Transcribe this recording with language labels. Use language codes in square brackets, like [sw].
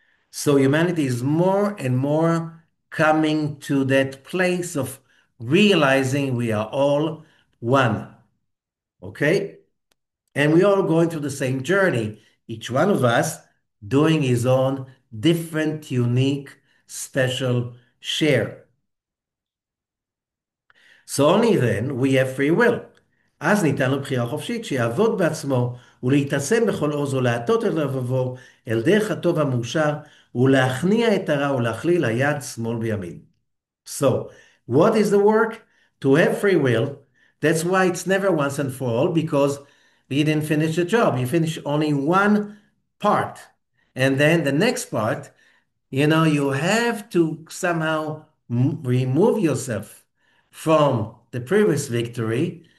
[en] So humanity is more and more coming to that place of realizing we are all one. Okay? And we all going through the same journey, each one of us doing his own different, unique, special share. So only then we have free will. [he] אז ניתן לו בחירה חופשית שיעבוד בעצמו ולהתעצם בכל עוז ולהטות את לבבו אל דרך הטוב המאושר ולהכניע את הרע ולהכליל היד שמאל בימין. [en] So, what is the work? To have free will. That's why it's never once and for all, because you didn't finish the job. You finish only one part. And then the next part, you have to somehow remove yourself from the previous victory.